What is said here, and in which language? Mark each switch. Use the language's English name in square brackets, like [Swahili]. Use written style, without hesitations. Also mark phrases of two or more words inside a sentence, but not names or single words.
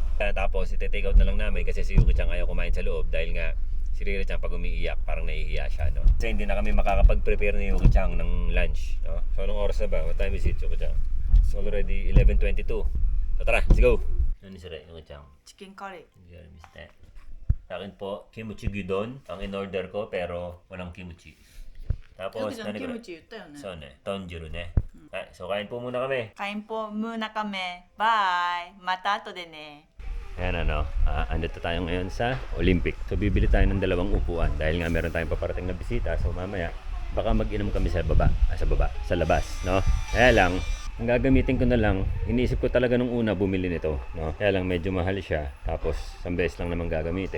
[Filipino] Tapos, ite-take out na lang namin kasi si Yuki-chan ayaw kumain sa loob dahil nga si Riri-chan pag umiiyak, parang naiiya siya, no? Kasi hindi na kami makakapag-prepare ni Yuki-chan ng lunch, no? So, anong oras na ba? [English] What time is it, Yuki-chan? It's already 11:22. So, tara, let's go! [Filipino] Ano sila, Yuki-chan? [Japanese] チキンカレー [Filipino] Hindi alam, mister. Sa akin po, kimchi gyudon ang in-order ko pero walang kimchi. Tapos, [Japanese] キムチ言ったよね [Filipino] So, ne, tonjuru, ne. So, kain po muna kami. kain po muna kami バイ [Japanese] また後でね [Filipino] Ayan andito tayo ngayon sa Olympic. So bibili tayo ng dalawang upuan dahil nga meron tayong paparating na bisita. So mamaya baka mag-inom kami sa labas, no? Kaya lang, ang gagamitin ko na lang, iniisip ko talaga nung una bumili nito, no? Kaya lang medyo mahal siya. Tapos isang beses lang naman gagamitin.